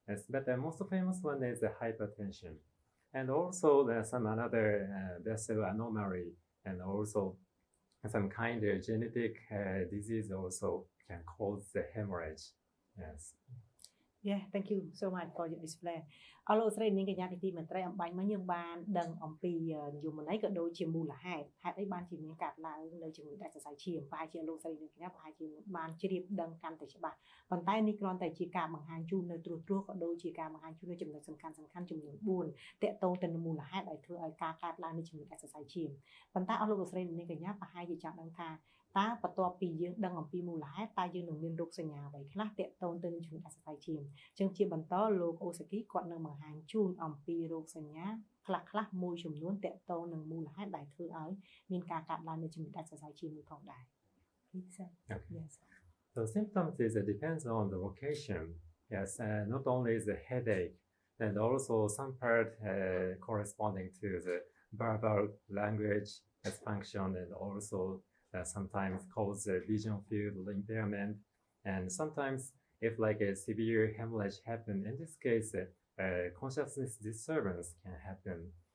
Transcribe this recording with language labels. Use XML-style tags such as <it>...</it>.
<en>But the most famous one is the hypertension. And also there's some another vessel anomaly, and also some kind of genetic disease also can cause the hemorrhage. Yes. Yeah, thank you so much for your display.</en> <km>អរលោកស្រីនាងកញ្ញាទីមេត្រីអំបញ្ញមកយើងបានដឹងអំពីនិយមន័យក៏ដូចជាមូលហេតុហេតុអីបានជាមានកើតឡើងនៅជំងឺដាច់សរសៃឈាមប្រហែលជាលោកស្រីនាងកញ្ញាប្រហែលជាបានជ្រាបដឹងកាន់តែច្បាស់ប៉ុន្តែនេះគ្រាន់តែជាការបង្ហាញជូននៅត្រួសត្រាសក៏ដូចជាការបង្ហាញជូននៅចំណុចសំខាន់ចំនួន4តាក់ទងទៅនឹងមូលហេតុដែលធ្វើឲ្យការកើតឡើងនៃជំងឺដាច់សរសៃឈាមប៉ុន្តែអរលោកស្រីនាងកញ្ញាប្រហែលជាចង់ដឹងថា តើបន្ទាប់ពីយើងដឹងអំពីមូលហេតុតើយើងនឹងមានរោគសញ្ញាអ្វីខ្លះតាក់ទងទៅនឹងជំងឺដាច់សរសៃឈាមអញ្ចឹងជាបន្តលោកអូសាគីគាត់នឹងបង្ហាញជូនអំពីរោគសញ្ញាខ្លះមួយចំនួនតាក់ទងនឹងមូលហេតុដែលធ្វើឲ្យមានការកើតឡើងនៃជំងឺដាច់សរសៃឈាមនេះផងដែរ</km> <en>Please sir. Okay. Yes. So symptoms is depends on the location. Yes, not only is the headache, and also some part corresponding to the verbal language dysfunction, and also sometimes cause vision field impairment, and sometimes if like a severe hemorrhage happen, in this case consciousness disturbance can happen.</en>